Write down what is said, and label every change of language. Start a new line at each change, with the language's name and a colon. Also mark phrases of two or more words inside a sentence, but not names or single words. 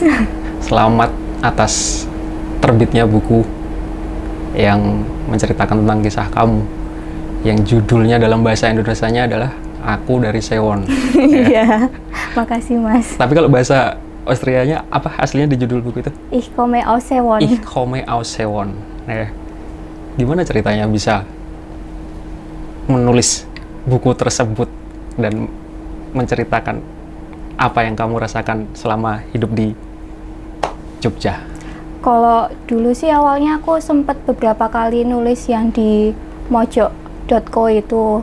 Indonesian: Selamat atas terbitnya buku yang menceritakan tentang kisah kamu, yang judulnya dalam bahasa Indonesianya adalah Aku dari Sewon. Iya, makasih Mas. Tapi kalau bahasa Austrianya apa aslinya di judul buku itu?
German: Ich komme aus Sewon. Ich komme aus Sewon.
Indonesian: Gimana ceritanya bisa menulis buku tersebut dan menceritakan apa yang kamu rasakan selama hidup di Jogja? Kalau dulu sih awalnya aku sempat beberapa kali nulis yang di mojok.co itu.